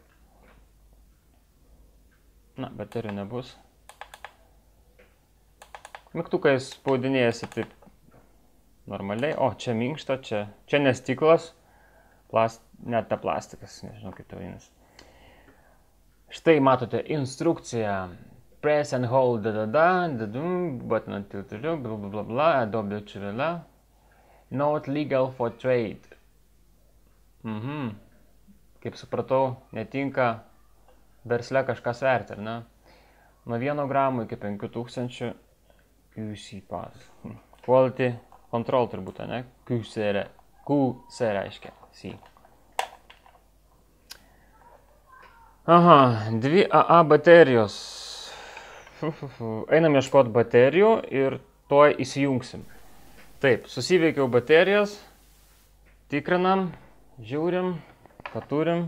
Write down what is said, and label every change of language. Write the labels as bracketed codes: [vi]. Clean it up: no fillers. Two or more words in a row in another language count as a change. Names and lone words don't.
[lt] Na, baterijų nebus. Mygtukais spaudinėjasi taip normaliai. O, čia minkšta, čia ne stiklas, net ne plastikas, nežinau kaip tai vadinasi. Štai matote instrukciją. [en] Press and hold, button until blablabla, Adobe čivela. Not legal for trade. [lt] Kaip supratau, netinka versle kažką sverti, ar ne? Nuo 1 gramo iki 5000 [en] QC pass. Quality control [lt] turbūt, ne? QC reiškia. C. Aha, 2 AA baterijos. Einam ieškoti baterijų ir tuoj įsijungsim. Taip, susiveikiau baterijas, tikrinam, žiūrim, ką turim.